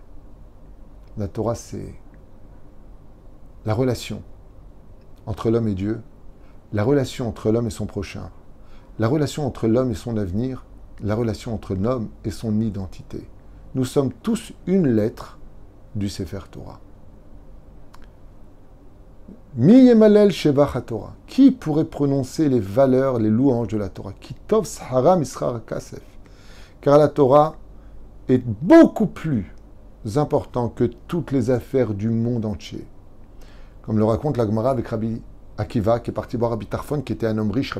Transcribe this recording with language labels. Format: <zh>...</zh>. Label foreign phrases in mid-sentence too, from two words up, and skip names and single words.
<fr>La Torah, c'est la relation entre l'homme et Dieu, la relation entre l'homme et son prochain, la relation entre l'homme et son avenir, la relation entre l'homme et son identité. Nous sommes tous une lettre du Sefer Torah.</fr> <he>מי ימלל שבח התורה.</he> <fr>Qui pourrait prononcer les valeurs, les louanges de la Torah?</fr> <he>כי טוב סחרה מסחר כסף.</he> <fr>Car la Torah est beaucoup plus important que toutes les affaires du monde entier. Comme le raconte la Gemara avec Rabbi Akiva, qui est parti voir Rabbi Tarfon, qui était un homme riche.</fr>